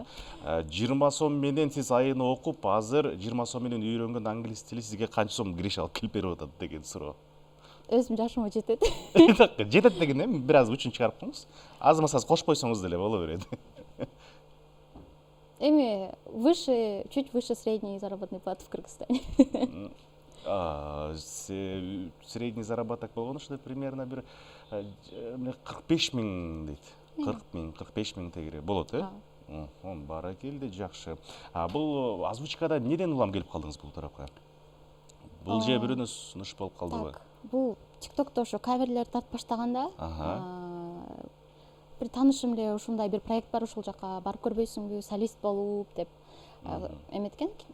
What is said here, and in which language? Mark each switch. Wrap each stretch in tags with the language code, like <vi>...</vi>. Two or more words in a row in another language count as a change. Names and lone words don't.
<ky>20 сом менен сиз айына окуп, азыр 20 сом менен үйрөнгөн англис тили сизге канча сом кириш алып келип берип атат деген суроо. Өзүм жашыма жетет. Жетет деген эми бир аз үчүн чыгарып коюңуз. Азырмаса кошпойсоңуз деле боло берет.</ky> <ru>Эми чуть выше средней заработной платы в Кыргызстане. Средний заработок</ru> <ky>болгону ушундай примерно бир 45 миң дейт. 45 миң тегири болот, э? Баракелди, жакшы. Бул озвучкада эмнеден улам келип калдыңыз бул тарапка? Бул же бирөөнө сунуш болуп калдыбы? Бул ТикТокто ошо каверлер тартып баштаганда бир таанышым эле ушундай бир проект бар, ушул жака барып көрбөйсүңбү, солист болуп деп эметкен, сунуштаган.</ky>